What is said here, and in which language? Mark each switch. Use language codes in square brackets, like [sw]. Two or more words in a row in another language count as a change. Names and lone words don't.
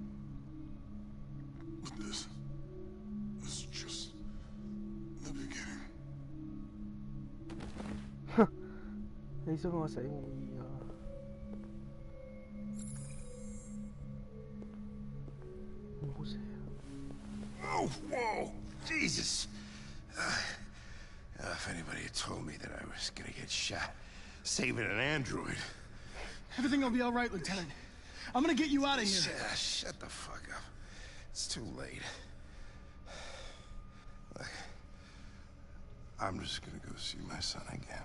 [en] But this is just the beginning. [yue] 哼，你想我死冇意義啊！唔好死啊！ [en] Oh, whoa! Jesus! If anybody had told me that I was gonna get shot saving an android... Everything will be all right, Lieutenant. I'm gonna get you out of here. Shut the fuck up. It's too late. Look, I'm just gonna go see my son again.